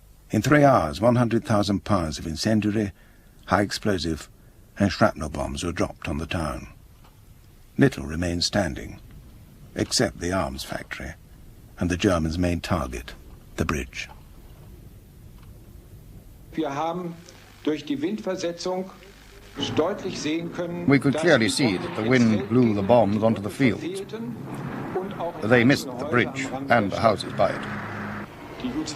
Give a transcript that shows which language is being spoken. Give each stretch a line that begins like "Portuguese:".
English: In 3 hours, 100,000 pounds of incendiary, high explosive and shrapnel bombs were dropped on the town. Little remained standing, except the arms factory and the Germans' main target, the bridge.
German: Wir haben durch die Windversetzung deutlich sehen können,
English: we could clearly see that the wind blew the bombs onto the fields. They missed the bridge and the houses by it.